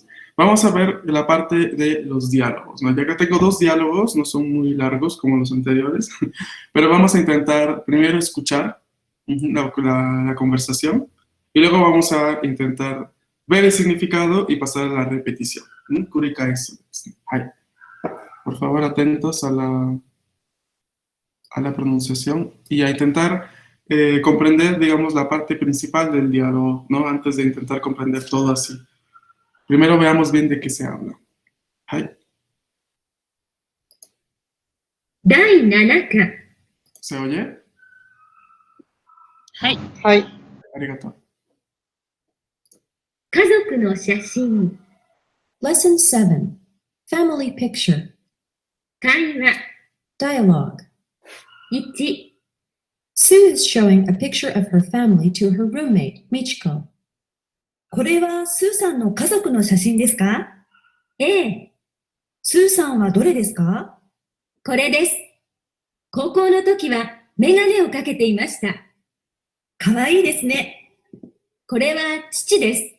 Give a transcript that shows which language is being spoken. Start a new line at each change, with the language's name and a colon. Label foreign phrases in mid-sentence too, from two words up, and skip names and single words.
Spanish: Vamos a ver la parte de los diálogos, ¿no? Ya que tengo dos diálogos, no son muy largos como los anteriores, pero vamos a intentar primero escuchar la conversación y luego vamos a intentar ver el significado y pasar a la repetición.
Japanese: Kurikai. Hi.
Spanish: Por favor, atentos a la pronunciación y a intentar comprender, digamos, la parte principal del diálogo, ¿no? Antes de intentar comprender todo así. Primero veamos bien de qué se habla. Hai.
Japanese: 第7課
Spanish: ¿Se oye?
Japanese: はい。はい。 Arigato. 家族の写真
English: Lesson 7 Family Picture
Japanese: 会話
English: Dialogue 1 Sue is showing a picture of her family to her roommate, Michiko.
Japanese: これはスーさんの家族の写真ですか？ A スーさんはどれですか？これです。高校の時はメガネをかけていました。かわいいですね。これは父です。